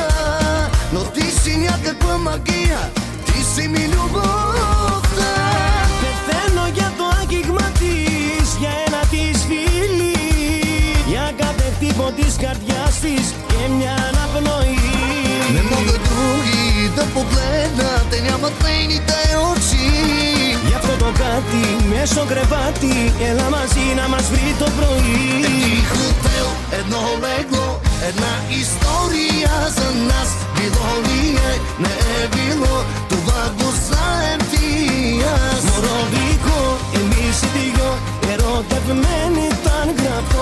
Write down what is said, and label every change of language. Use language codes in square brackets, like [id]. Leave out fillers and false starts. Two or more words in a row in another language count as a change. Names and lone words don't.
[bg] Но ти си някаква магия, ти си ми любовта. [el] Πεθαίνω για το άγγιγμα της, για ένα της φίλι. Για κάθε χτύπο της καρδιάς της και μια αναπνοή. [bg] Не могат други да погледнат, те нямат нейните очи. [el] Γι' αυτό το κάτι μες στο κρεβάτι, έλα μαζί να μας βρει το πρωί. [bg] Един хотел, едно легло, една история за нас. Било ли е, не е било, това го знаем ти и аз. [el] Μωρό γλυκό, εμείς οι δυο ερωτευμένοι ήταν γραφτό.